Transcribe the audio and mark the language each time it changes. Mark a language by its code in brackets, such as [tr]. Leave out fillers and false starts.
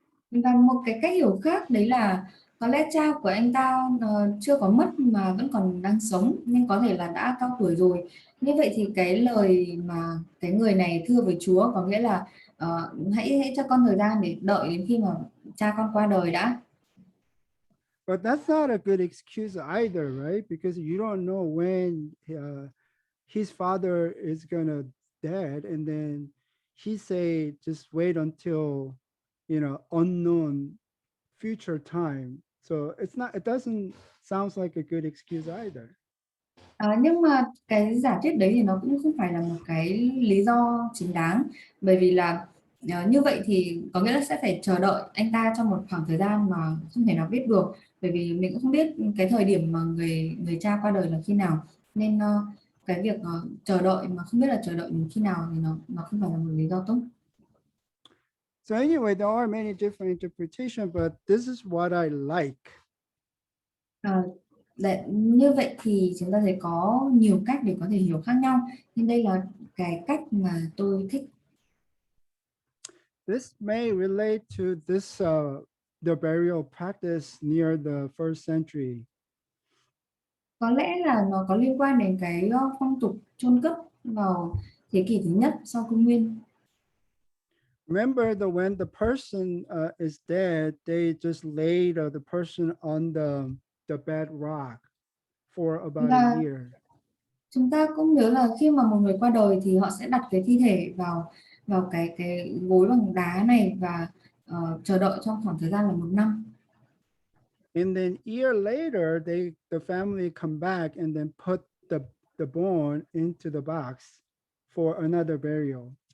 [vi] Và một cái cách hiểu khác đấy là có lẽ cha của anh ta chưa có mất mà vẫn còn đang sống, nên có thể là đã cao tuổi rồi. Như vậy thì cái lời mà cái người này thưa với Chúa có nghĩa là hãy cho con thời gian để đợi đến khi mà cha con qua đời đã. [en] But that's not a good excuse either, right? Because you don't know when his father is gonna dead, and then he say just wait until unknown future time. So it doesn't sounds like a good excuse either. [vi] Nhưng mà cái giả thuyết đấy thì nó cũng không phải là một cái lý do chính đáng, bởi vì là như vậy thì có nghĩa là sẽ phải chờ đợi anh ta trong một khoảng thời gian mà không thể nào biết được, bởi vì mình cũng không biết cái thời điểm mà người cha qua đời là khi nào, nên cái việc chờ đợi mà không biết là chờ đợi đến khi nào thì nó không phải là một lý do tốt. [en] So anyway, there are many different interpretations, but this is what I like. [vi] Như vậy thì chúng ta thấy có nhiều cách để có thể hiểu khác nhau, nhưng đây là cái cách mà tôi thích. [en] This may relate to this the burial practice near the first century. [vi] Có lẽ là nó có liên quan đến cái phong tục chôn cất vào thế kỷ thứ nhất sau công nguyên. [en] Remember that when the person is dead, they just laid the person on the bedrock for about a [vi] Và [en] year. [vi] chúng ta cũng nhớ là khi mà một người qua đời thì họ sẽ đặt cái thi thể vào vào cái gối bằng đá này và chờ đợi trong khoảng thời gian là 1 năm. [en] And then year later, the family come back and then put the bone into the box for another burial.